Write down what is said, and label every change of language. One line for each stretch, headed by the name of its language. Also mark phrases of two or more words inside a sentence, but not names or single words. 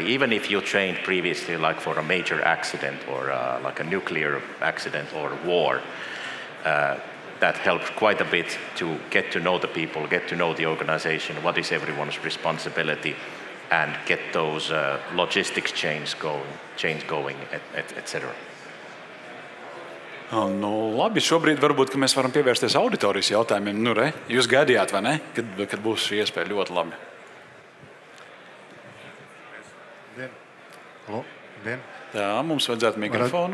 English: Even if you trained previously, like for a major accident or like a nuclear accident or war, that helped quite a bit to get to know the people, get to know the organization, what is everyone's responsibility, and get those logistics chains going, etc.
Latvian: Labi, šobrīd varbūt mēs varam pievērsties auditorijas jautājumiem. Jūs gaidījāt, vai ne? Kad būs šī iespēja ļoti labi. Jā, mums vajadzētu mikrofonu.